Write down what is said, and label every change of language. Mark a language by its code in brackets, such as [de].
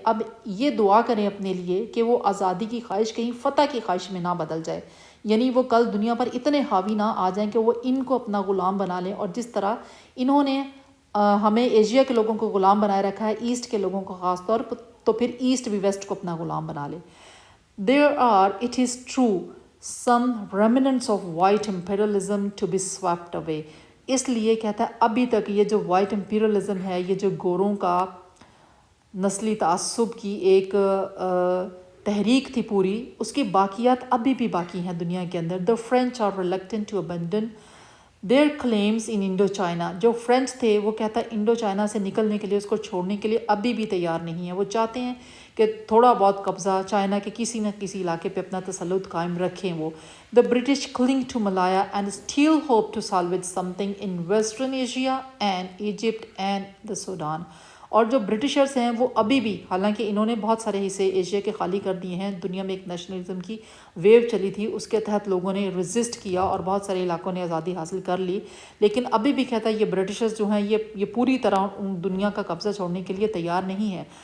[ur] اب یہ دعا کریں اپنے لیے کہ وہ آزادی کی خواہش کہیں فتح کی خواہش میں نہ بدل جائے. یعنی وہ کل دنیا پر اتنے حاوی نہ آ جائیں کہ وہ ان کو اپنا غلام بنا لیں، اور جس طرح انہوں نے ہمیں ایشیا کے لوگوں کو غلام بنائے رکھا ہے، ایسٹ کے لوگوں کو خاص طور پر، تو پھر ایسٹ بھی ویسٹ کو اپنا غلام بنا لے. [en] There are, it is true, some remnants of white imperialism to be swept away. [ur] اس لیے کہتا ہے ابھی تک یہ جو وائٹ امپیریلزم ہے، یہ جو گوروں کا نسلی تعصب کی ایک تحریک تھی پوری، اس کی باقیات ابھی بھی باقی ہیں دنیا کے اندر. [en] The French are reluctant to abandon their claims in Indochina. [ur] جو فرینچ تھے وہ کہتا ہے انڈو چائنا سے نکلنے کے لیے، اس کو چھوڑنے کے لیے ابھی بھی تیار نہیں ہے. وہ چاہتے ہیں کہ تھوڑا بہت قبضہ چائنا کے کسی نہ کسی علاقے پہ اپنا تسلط قائم رکھیں وہ. [en] The British cling to Malaya and still hope to salvage something in Western Asia and Egypt and the Sudan. [ur] اور جو برٹشرز ہیں وہ ابھی بھی، حالانکہ انہوں نے بہت سارے حصے ایشیا کے خالی کر دیے ہیں، دنیا میں ایک نیشنلزم کی ویو چلی تھی، اس کے تحت لوگوں نے ریزسٹ کیا اور بہت سارے علاقوں نے آزادی حاصل کر لی، لیکن ابھی بھی کہتا ہے یہ برٹشرز جو ہیں یہ پوری طرح دنیا کا قبضہ چھوڑنے کے لیے تیار نہیں ہے.